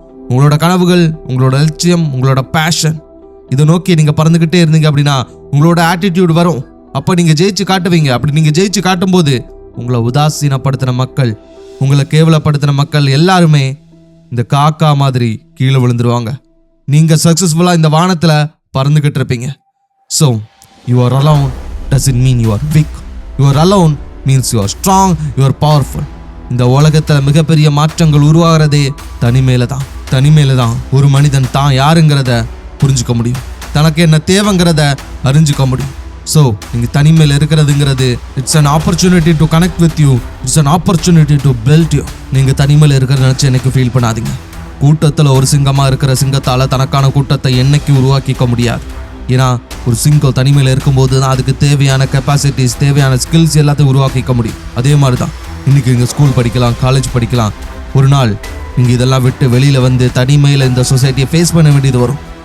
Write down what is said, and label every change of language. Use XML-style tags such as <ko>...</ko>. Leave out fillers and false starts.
<ta>உங்களோட கனவுகள், உங்களோட லட்சியம், உங்களோட பேஷன், இதை நோக்கி நீங்க பறந்துகிட்டே இருந்தீங்க அப்படின்னா உங்களோட ஆட்டிடியூட் வரும். அப்ப நீங்க ஜெயிச்சு காட்டுவீங்க. அப்படி நீங்க ஜெயிச்சு காட்டும் போது உங்களை உதாசீனப்படுத்தின மக்கள், உங்களை கேவலப்படுத்தின மக்கள் எல்லாருமே இந்த காக்கா மாதிரி கீழே விழுந்துருவாங்க. நீங்க சக்சஸ்ஃபுல்லா இந்த வானத்துல பறந்துகிட்டு இருப்பீங்க.</ta> <en>So you are alone doesn't mean you are weak. You are alone means you are strong, you are powerful.</en> <ta>இந்த உலகத்தில் மிகப்பெரிய மாற்றங்கள் உருவாகிறதே தனிமையில தான். ஒரு மனிதன் தான் யாருங்கிறத புரிஞ்சுக்க முடியும், தனக்கு என்ன தேவைங்கிறத அறிஞ்சுக்க முடியும்.</ta> <en>so</en> <ta>நீங்கள் தனிமையில் இருக்கிறதுங்கிறது</ta> <en>It's an opportunity to connect with you. It's an opportunity to build you.</en> <ta>நீங்கள் தனிமையில் இருக்கிறத நினச்சி எனக்கு ஃபீல் பண்ணாதீங்க. கூட்டத்தில் ஒரு சிங்கமாக இருக்கிற சிங்கத்தால் தனக்கான கூட்டத்தை என்னைக்கு உருவாக்கிக்க முடியாது. ஏன்னா ஒரு சிங்கம் தனிமையில் இருக்கும்போது தான் அதுக்கு தேவையான கெப்பாசிட்டிஸ், தேவையான ஸ்கில்ஸ் எல்லாத்தையும் உருவாக்கிக்க முடியும். அதே மாதிரி தான் இன்னைக்கு நீங்கள் ஸ்கூல் படிக்கலாம், காலேஜ் படிக்கலாம். ஒரு நாள் நீங்கள் இதெல்லாம் விட்டு வெளியில் வந்து தனிமையில் இந்த சொசைட்டியை ஃபேஸ் பண்ண வேண்டியது வரும்.</ta>